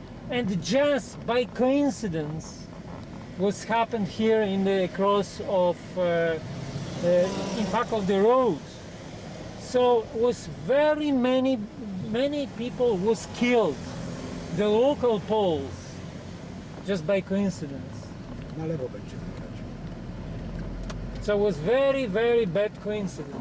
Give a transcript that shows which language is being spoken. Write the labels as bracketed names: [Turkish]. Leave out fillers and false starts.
[English] And just by coincidence, what's happened here in the cross of impact of the road. So was very many people was killed, the local Poles, just by coincidence. [Polish] Na lewo będziemy jechać. [English] So it was very, very bad coincidence.